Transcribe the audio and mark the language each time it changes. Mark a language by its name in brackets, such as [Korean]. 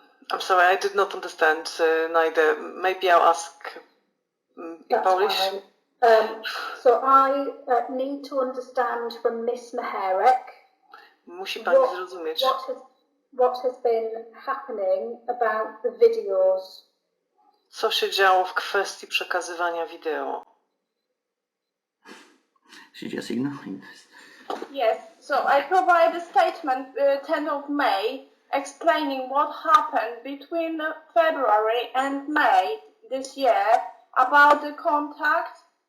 [English] I'm sorry, I did not understand neither. Maybe I'll ask in Polish. So I need to understand from Miss Maharek [Polish] Musi pani zrozumieć. [English] what has been happening about the videos. [Polish] Co się działo w kwestii przekazywania wideo? [English] She just ignoring this. Yes, so I provide a statement 10th of May explaining what happened between February and May this year about the contact.